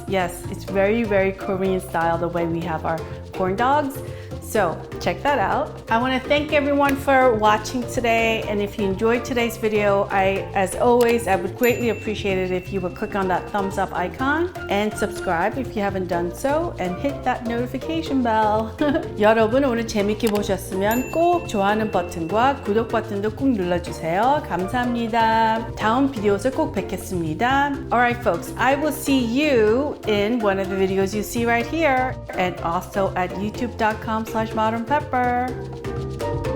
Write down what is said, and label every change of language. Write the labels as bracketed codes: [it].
[en] Yes, it's very, very Korean style the way we have our corn dogs. So check that out. I want to thank everyone for watching today. And if you enjoyed today's video, as always, I would greatly appreciate it if you would click on that thumbs up icon and subscribe if you haven't done so, and hit that notification bell. [ko] 여러분 오늘 재밌게 보셨으면 꼭 좋아하는 버튼과 구독 버튼도 꾹 눌러주세요. 감사합니다. 다음 비디오에서 꼭 뵙겠습니다. [en] Alright folks, I will see you in one of the videos you see right here, and also at youtube.com/modernpepper.